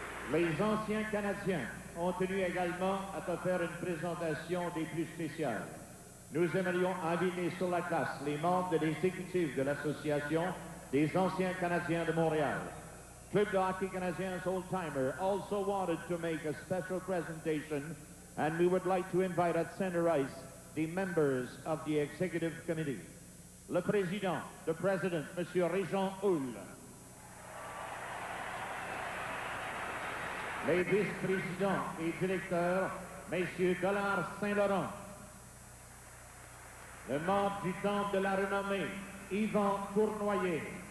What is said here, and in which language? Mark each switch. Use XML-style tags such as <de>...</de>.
<fr>Les anciens Canadiens ont tenu également à te faire une présentation des plus spéciales. Nous aimerions inviter sur la glace les membres de l'exécutif de l'Association des anciens Canadiens de Montréal.</fr> <en>Club de Hockey Canadiens old-timer also wanted to make a special presentation, and we would like to invite at center ice the members of the executive committee.</en> <fr>Le président,</fr> <en>the president,</en> <fr>M. Régent Houle. Les vice-présidents et directeurs, M. Dollard Saint-Laurent. Le membre du temple de la renommée, Yvan Cournoyer.</fr>